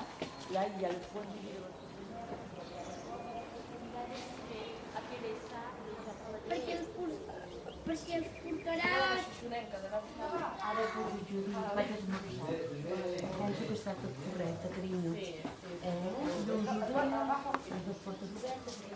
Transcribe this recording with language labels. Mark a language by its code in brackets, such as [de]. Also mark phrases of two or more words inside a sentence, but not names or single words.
[fr] Là, il y a le point de vue de votre... [it] Perché il porterà... Ara poi giù, vai a smorzare. Penso che è stato corretto, carino. Non ho fatto corretto.